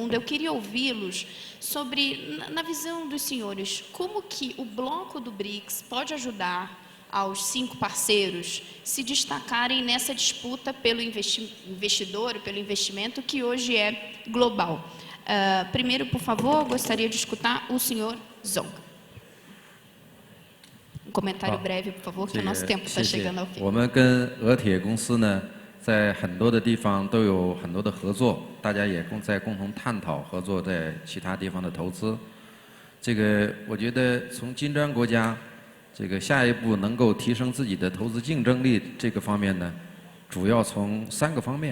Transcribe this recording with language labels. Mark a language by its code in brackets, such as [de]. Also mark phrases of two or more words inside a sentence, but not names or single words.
[pt] Eu queria ouvi-los sobre, na visão dos senhores, como que o bloco do BRICS pode ajudar aos 5 parceiros se destacarem nessa disputa pelo investidor, pelo investimento, que hoje é global. Primeiro, por favor, gostaria de escutar o senhor Zong. Um comentário breve, por favor, que o nosso tempo está chegando ao fim. [zh] 我们跟俄铁公司呢，在很多的地方都有很多的合作，大家也在共同探讨合作在其他地方的投资。这个我觉得从金砖国家这个下一步能够提升自己的投资竞争力这个方面呢，主要从3个方面。